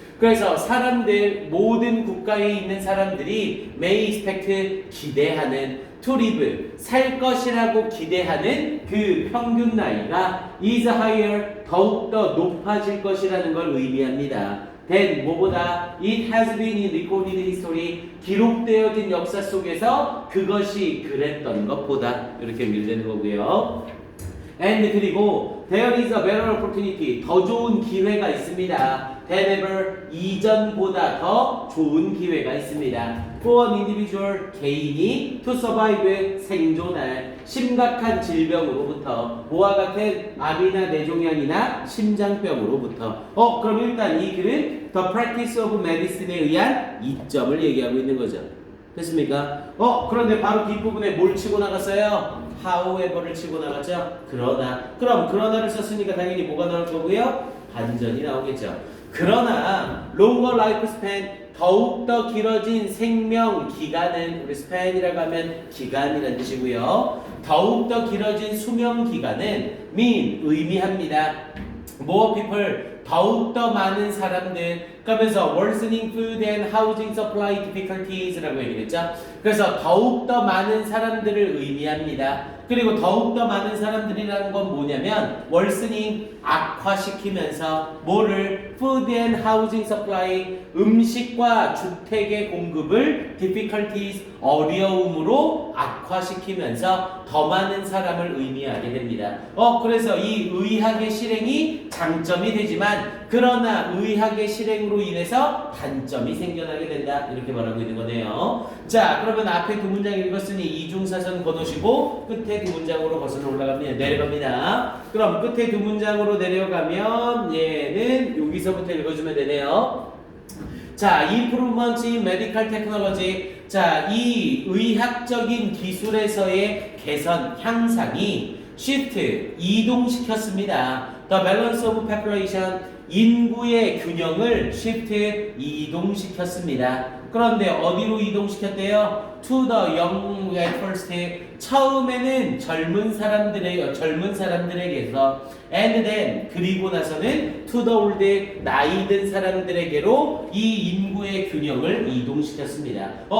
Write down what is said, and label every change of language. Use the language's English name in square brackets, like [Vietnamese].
[Korean] 그래서 사람들 모든 국가에 있는 사람들이 [English] may expect [Korean] 기대하는 [English] to live [Korean] 살 것이라고 기대하는 그 평균 나이가 [English] is higher [Korean] 더욱더 높아질 것이라는 걸 의미합니다. [English] then [Korean] 뭐보다 [English] it has been in recorded history [Korean] 기록되어진 역사 속에서 그것이 그랬던 것보다 이렇게 연결되는 거고요. [English] And [Korean] 그리고 [English] there is a better opportunity. [Korean] 더 좋은 기회가 있습니다. [English] than ever. [Korean] 이전보다 더 좋은 기회가 있습니다. [English] For an individual. [Korean] 개인이 [English] to survive. [Korean] 생존할 심각한 질병으로부터 뭐와 같은 암이나 뇌종양이나 심장병으로부터. 그럼 일단 이 글은 The Practice of Medicine에 의한 이점을 얘기하고 있는 거죠. 됐습니까? 그런데 바로 뒷부분에 뭘 치고 나갔어요? however를 치고 나갔죠? 그러나. 그럼 그러나를 썼으니까 당연히 뭐가 나올 거고요? 반전이 나오겠죠. 그러나 [English] longer lifespan, [Korean] 더욱더 길어진 생명 기간은, 우리 span이라고 하면 기간이라는 뜻이고요. 더욱더 길어진 수명 기간은 mean, 의미합니다. [English] more people, [Korean] 더욱더 많은 사람들. 그러면서 [English] worsening food and housing supply difficulties [Korean] 라고 얘기했죠. 그래서 더욱더 많은 사람들을 의미합니다. 그리고 더욱더 많은 사람들이라는 건 뭐냐면 worsening, 악화시키면서 뭐를 [English] food and housing supply, [Korean] 음식과 주택의 공급을 difficulties, 어려움으로 악화시키면서 더 많은 사람을 의미하게 됩니다. 그래서 이 의학의 실행이 장점이 되지만 그러나 의학의 실행으로 인해서 단점이 생겨나게 된다. 이렇게 말하고 있는 거네요. 자, 그러면 앞에 두 문장 읽었으니 이중사선 거놓으시고 끝에 두 문장으로 거슬러 올라갑니다. 내려갑니다. 그럼 끝에 두 문장으로 내려가면 얘는 여기서부터 읽어주면 되네요. [English] 자, improvement in medical technology. [Korean] 자, 이 의학적인 기술에서의 개선, 향상이 shift, 이동시켰습니다. [English] The balance of population, [Korean] 인구의 균형을 shift, 이동시켰습니다. 그런데 어디로 이동시켰대요? [English] To the young at first. [Korean] 처음에는 젊은 사람들에게서 [English] and then [Korean] 그리고 나서는 [English] to the old, [Korean] 나이 든 사람들에게로 이 인구의 균형을 이동시켰습니다.